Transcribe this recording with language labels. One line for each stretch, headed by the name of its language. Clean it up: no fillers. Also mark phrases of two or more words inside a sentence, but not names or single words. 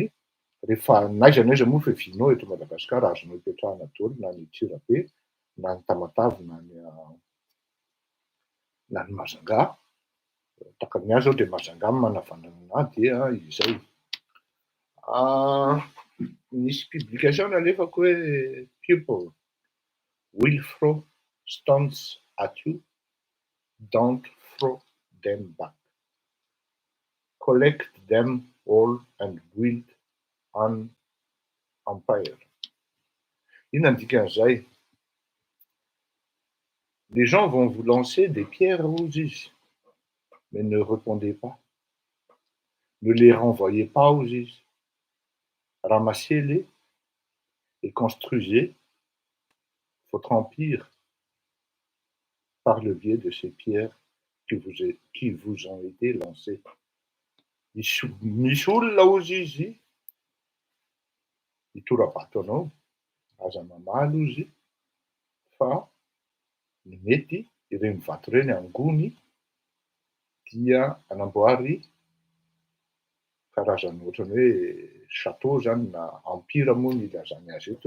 Malagasy: Rehefa n'aiza n'aiza moa fa vinao eto Madagasikara azonao hipetrahana daholo na ny Antsirabe na ny Tamatavy na ny Majunga. Tahaka ny ahy zao dia Majunga no manavanana anahy dia izay. Nisy publication nalefako hoe
English: people will throw stones at you, don't throw them back. Collect them all and build an empire.
Malagasy: Inona ny dikan'izay?
French: Les gens vont vous lancer des pierres aux is, mais ne répondez pas. Ne les renvoyez pas aux is. Ramassez-les et construisez votre empire par le biais de ces pierres qui vous ont été lancées.
Malagasy: Misy olona ozy izy hitorabato anao, aza mamaly ozy fa ny mety ireny vato ireny angony dia anamboary karazana ohatrany hoe château zany na empire moa ny ilazany azy eto.